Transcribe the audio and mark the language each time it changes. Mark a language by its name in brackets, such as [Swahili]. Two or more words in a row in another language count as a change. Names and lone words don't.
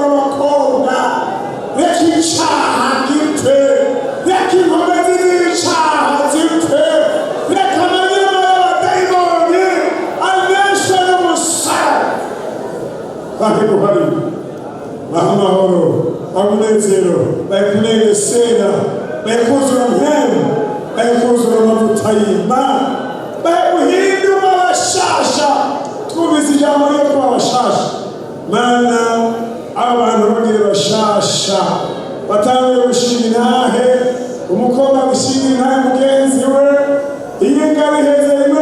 [Rundi] bakobwa reka icyaha gipfe reka inkomezi z'icyaha zipfe reka amanyama y'abadayimoni aneshe n'umusara bahe guhari bahe amahoro bahe umunezero bahe kunegesera bahe kuzura mpemu bahe kuzura amavuta y'Imana bahe guhindura abashasha twumvise ijambo ryo kuba abashasha mana abantu bagire bashasha batanguye gushinga intahe umukobwa gushinga intahe mugenzi we iyo ngabo iheze rimwe